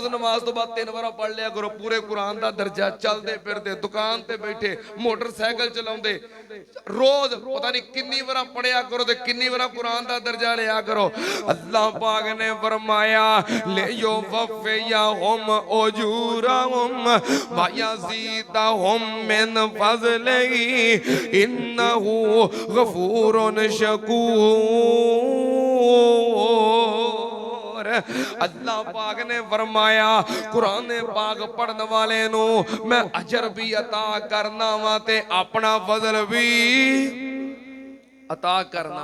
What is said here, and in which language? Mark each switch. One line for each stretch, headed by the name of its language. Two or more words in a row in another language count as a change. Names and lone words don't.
Punjabi: نماز توں بعد 3 بار پڑھ لیا کرو پورے قرآن دا درجہ چلتے پھرتے دکان تے بیٹھے موٹرسائیکل چلاؤندے روز پتا نہیں کتنی بار پڑھیا کرو تے کتنی بار قرآن دا درجہ لیا کرو اللہ پاک نے فرمایا
Arabic: ليوفيهم أجورهم ويزيدهم من فضله إنه غفور
Punjabi: شکور اللہ پاک نے فرمایا قرآن پاک پڑھنے والے نوں میں اجر بھی عطا کرنا وا تے اپنا فضل بھی عطا کرنا.